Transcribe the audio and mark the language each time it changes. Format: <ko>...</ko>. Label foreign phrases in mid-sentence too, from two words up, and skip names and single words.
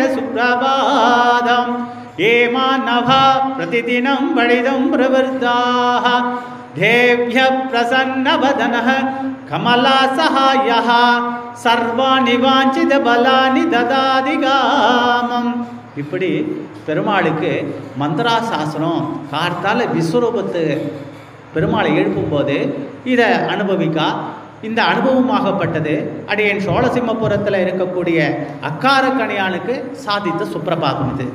<sa>सुप्रभातम् ये मानवा प्रतिदिनं बलिदं प्रवृत्ताः देव्य प्रसन्न वदनः कमला सहायः सर्वाणि वांछित बलानि ददाति कामम्</sa> <ta>இப்படி பெருமாளுக்கு மந்திராசாசனம் கார்த்தால விஸ்வரூபத்து பெருமாளை எழுப்பும்போது இதை அனுபவிக்கா இந்த அனுபவமாகப்பட்டது அடியேன் சோழசிம்மபுரத்தில் இருக்கக்கூடிய அக்காரக்கணியானுக்கு சாதித்த சுப்பிரபாதம் இது.</ta>